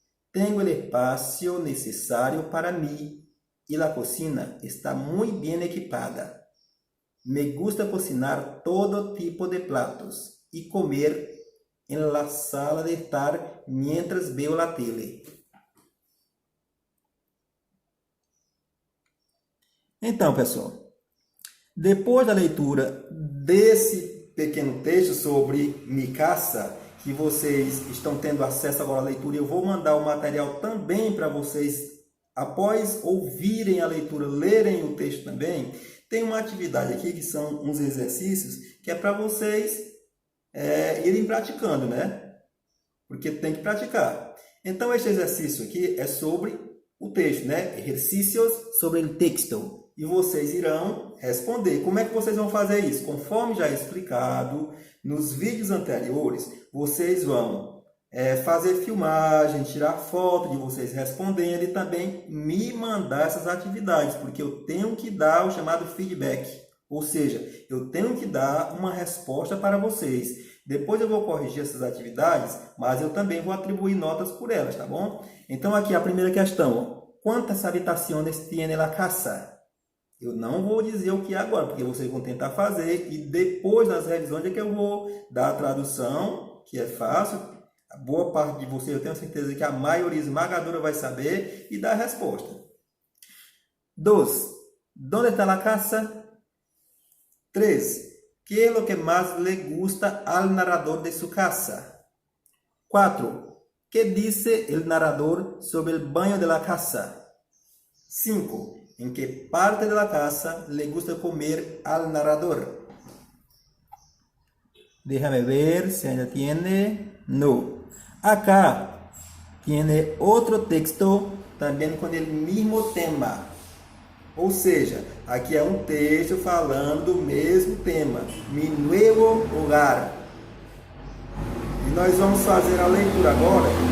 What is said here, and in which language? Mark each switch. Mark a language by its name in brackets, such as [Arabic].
[Spanish] Tengo el espacio necesario para mí y la cocina está muy bien equipada. Me gusta cocinar todo tipo de platos y comer en la sala de estar mientras veo la tele. [Portuguese] Então, pessoal, depois da leitura desse pequeno texto sobre Mi Casa, que vocês estão tendo acesso agora à leitura, eu vou mandar o material também para vocês, após ouvirem a leitura, lerem o texto também. Tem uma atividade aqui que são uns exercícios que é para vocês irem praticando, né? Porque tem que praticar. Então, este exercício aqui é sobre o texto, né? Exercícios sobre o texto. E vocês irão responder. Como é que vocês vão fazer isso? Conforme já explicado nos vídeos anteriores, vocês vão fazer filmagem, tirar foto de vocês respondendo e também me mandar essas atividades, porque eu tenho que dar o chamado feedback. Ou seja, eu tenho que dar uma resposta para vocês. Depois eu vou corrigir essas atividades, mas eu também vou atribuir notas por elas, tá bom? Então aqui a primeira questão. [Spanish] Quantas habitaciones tiene la casa? [Portuguese] Eu não vou dizer o que é agora, porque vocês vão tentar fazer e depois das revisões é que eu vou dar a tradução, que é fácil. A boa parte de vocês, eu tenho certeza que a maioria esmagadora vai saber e dar a resposta. [Spanish] 2. ¿Dónde está la casa? 3. ¿Qué es lo que más le gusta al narrador de su casa? 4. ¿Qué dice el narrador sobre el baño de la casa? 5. ¿En qué parte de la casa le gusta comer al narrador? Déjame ver si ainda tiene. No. Acá tiene [Portuguese] otro texto também com o mesmo tema. Ou seja, aqui é um texto falando do mesmo tema. [Spanish] Mi nuevo hogar. [Portuguese] E nós vamos fazer a leitura agora.